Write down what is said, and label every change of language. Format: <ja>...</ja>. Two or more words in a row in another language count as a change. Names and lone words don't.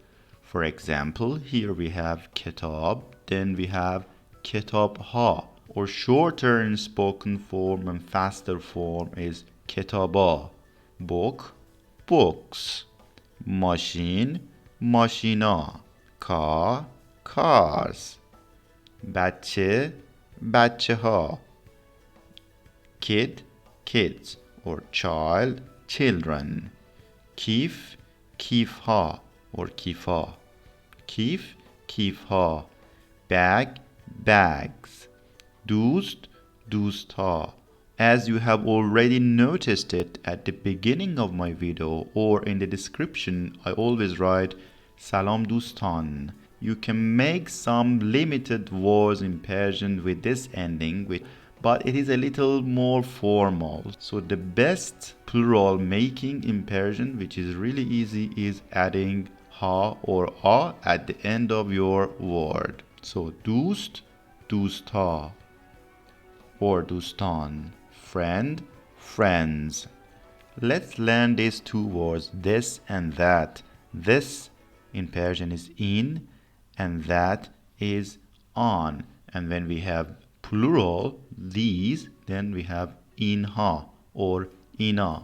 <en>For example, here we have kitab, then we have</en> <fa>کتاب ها,</fa> <en>or shorter in spoken form and faster form is kitaba, book, books, machine, machina, car, cars,</en> <fa>بچه بچه ها</fa> <en>kid kids or child children</en> <fa>کیف کیف ها or کیفا کیف کیف ها</fa> <en>bag bags</en> <fa>دوست دوست ها.</fa> <en>As you have already noticed it at the beginning of my video or in the description, I always write</en> <fa>سلام دوستان.</fa> <en>You can make some limited words in Persian with this ending, but it is a little more formal. So the best plural making in Persian, which is really easy, is adding ha or a at the end of your word.</en> <fa>So دوست دوست ها or دوستان,</fa> <en>friend friends. Let's learn these two words, this and that. This in Persian is in and that is on. And when we have plural, these, then we have inha or ina.</en>